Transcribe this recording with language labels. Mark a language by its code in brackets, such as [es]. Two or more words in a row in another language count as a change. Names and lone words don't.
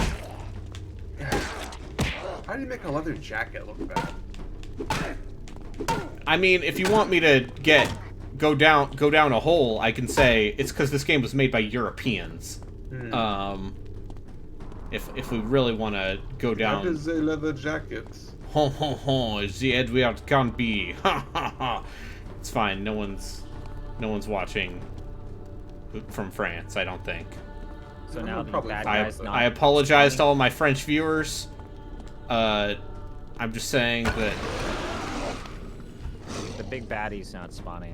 [en] How do you make a leather jacket look bad? I mean, if you want me to go down a hole, I can say it's because this game was made by Europeans. If we really want to go down. What is a leather jacket? Ho ho ho! The Edward Carnby. Ha ha ha! It's fine. No one's watching from France, I don't think. So now the bad guy's not. I apologize to all my French viewers. I'm just saying that the big baddie's not spawning.